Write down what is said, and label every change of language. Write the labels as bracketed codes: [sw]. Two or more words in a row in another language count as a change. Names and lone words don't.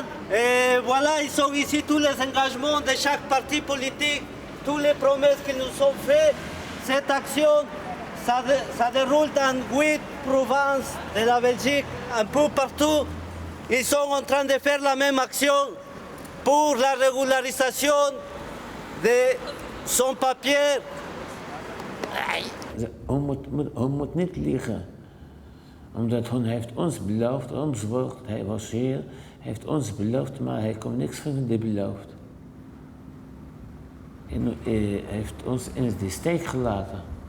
[fr] Et voilà, ils sont ici tous les engagements de chaque parti politique, toutes les promesses qu'ils nous ont faites. Cette action, ça déroule dans 8 provinces de la Belgique, un peu partout. Ils sont en train de faire la même action pour la régularisation de sans-papiers. [nl] Hij moet niet liegen. Omdat hij heeft ons beloofd, ons woord, hij was hier, heeft ons beloofd, maar hij kon niks van die beloofd. En hij heeft ons in de steek gelaten.